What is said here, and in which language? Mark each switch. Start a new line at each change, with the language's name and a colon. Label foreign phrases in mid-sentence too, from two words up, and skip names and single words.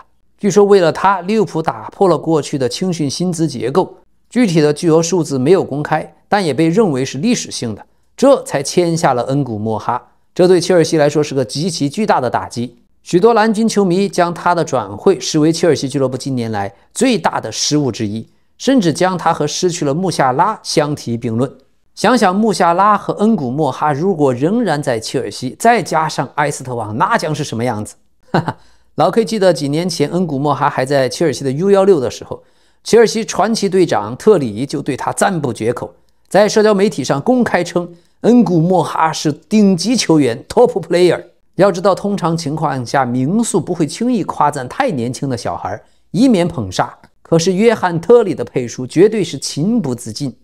Chinese: 據說為了他，利物浦打破了過去的青訓薪資結構，具體的巨額數字沒有公開，但也被認為是歷史性的，這才簽下了恩古莫哈。這對切爾西來說是個極其巨大的打擊。許多藍軍球迷將他的轉會視為切爾西俱樂部近年來最大的失誤之一，甚至將他和失去了穆夏拉相提並論。想想穆夏拉和恩古莫哈如果仍然在切爾西，再加上埃斯特旺，那将是什麼樣子？老 K 记得幾年前恩古莫哈還在切爾西的 U16 的時候，切爾西傳奇隊長特里就對他讚不絕口，在社交媒體上公開稱恩古莫哈是頂級球員
English: Top Player。
Chinese: 要知道通常情況下名宿不会輕易誇讚太年輕的小孩，以免捧殺，可是約翰特里的配書絕對是情不自禁。